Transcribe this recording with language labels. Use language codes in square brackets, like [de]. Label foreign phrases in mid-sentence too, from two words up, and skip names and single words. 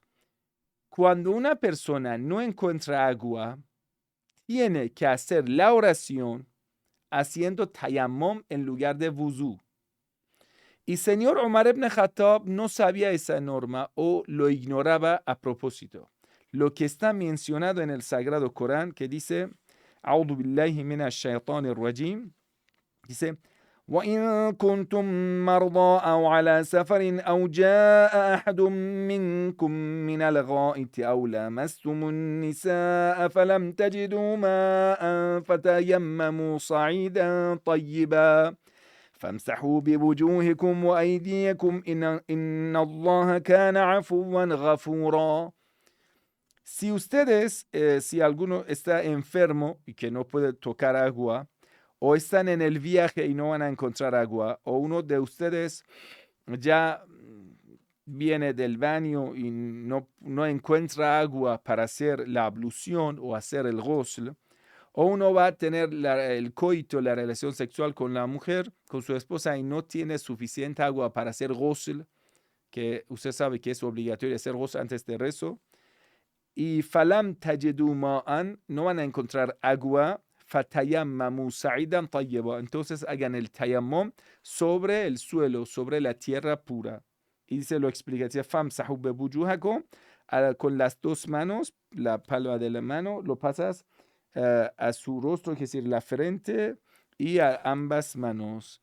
[es] Cuando una persona no encuentra agua, tiene que hacer la oración haciendo tayammum en lugar de wuzú. Y señor Umar ibn Khattab no sabía esa norma o lo ignoraba a propósito. Lo que está mencionado en el Sagrado Corán, que dice, [ar] A'udhu بالله من الشيطان الرجيم, dice, وَإِن كُنتُم مَّرْضَىٰ أَوْ عَلَىٰ سَفَرٍ أَوْ جَاءَ أَحَدٌ مِّنكُم مِّنَ الْغَائِطِ أَوْ لَامَسْتُمُ النِّسَاءَ فَلَمْ تَجِدُوا مَاءً فَتَيَمَّمُوا صَعِيدًا طَيِّبًا فَامْسَحُوا بِوُجُوهِكُمْ وَأَيْدِيكُمْ إِنَّ اللَّهَ كَانَ عَفُوًّا غَفُورًا. [es] Si ustedes, si alguno está enfermo y que no puede tocar agua, o están en el viaje y no van a encontrar agua, o uno de ustedes ya viene del baño y no encuentra agua para hacer la ablución o hacer el ghusl, o uno va a tener el coito, la relación sexual con la mujer, con su esposa, y no tiene suficiente agua para hacer ghusl, que usted sabe que es obligatorio hacer ghusl antes de rezo, y [ar] فلم تجدوا ماء, [es] no van a encontrar agua, [ar] فتيمموا صعيدا طيبا, [es] entonces hagan el tayammum sobre el suelo, sobre la tierra pura. Y se lo explica, dice, [ar] فامسحوا بوجوهكم, [es] con las dos manos, la palma de la mano, lo pasas a su rostro, es decir, la frente, y a ambas manos.